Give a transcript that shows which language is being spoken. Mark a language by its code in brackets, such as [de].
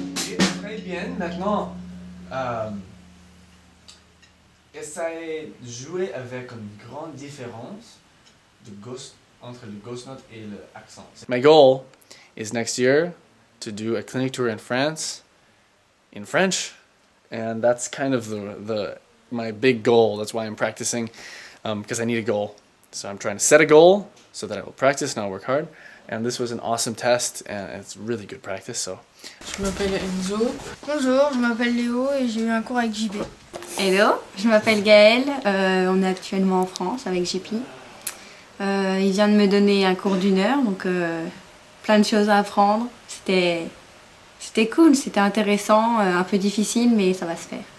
[fr] Et très bien. Maintenant, essayez de jouer avec une grande différence entre le ghost note et l'accent. [en] My goal is next year to do a clinic tour in France in French, and that's kind of my big goal. That's why I'm practicing, because I need a goal. So I'm trying to set a goal so that I will practice and I'll work hard. And this was an awesome test, and it's really good practice. So. [fr] Je m'appelle Enzo. Bonjour, je m'appelle Léo et j'ai eu un cours avec JB. Hello, je m'appelle Gaëlle, on est actuellement en France avec JP. Il vient de me donner un cours d'1 heure, donc plein de choses à apprendre. C'était cool, c'était intéressant, un peu difficile, mais ça va se faire.